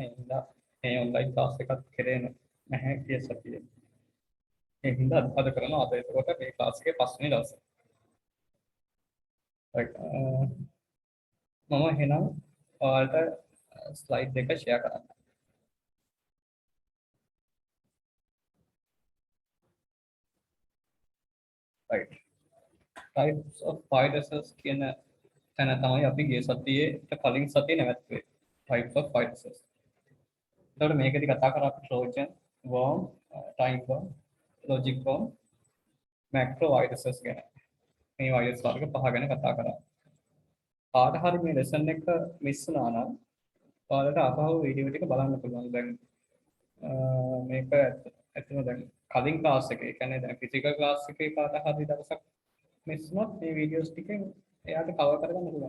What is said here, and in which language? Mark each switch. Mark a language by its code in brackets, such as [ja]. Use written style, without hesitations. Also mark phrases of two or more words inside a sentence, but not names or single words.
[si] ඒ හින්දා මේ [en] online class [si] එකක් කරේ නැහැ ගිය සතියේ. ඒ හින්දා අද කරනවා. අද එතකොට මේ ක්ලාස් එකේ පස්වෙනි දවසේ. මම එහෙනම් ඔයාලට ස්ලයිඩ් එක ෂෙයා කරන්න. [en] right types of viruses [si] කියන තැන තමයි අපි ගිය සතියේ කලින් සතියේ නැවතුනේ. [en] types of viruses. [si] එතකොට මේකෙදි කතා කරා අපි [en] trojan, worm, time worm, logic worm, macro viruses [si] ගැන. මේ වෛරස් වර්ග පහ ගැන කතා කරා. කාට හරි මේ ලෙසන් එක මිස් වුණා නම් ඔයාලට ආපහු වීඩියෝ ටික බලන්න පුළුවන්. දැන් මේක ඇත්තම දැන් කලින් ක්ලාස් එකේ කියන්නේ දැන් [en] physical class [si] එකේ කාට හරි දවසක් මිස් වුණොත් මේ වීඩියෝස් ටිකෙන් එයාට කවර් කරගන්න පුළුවන්.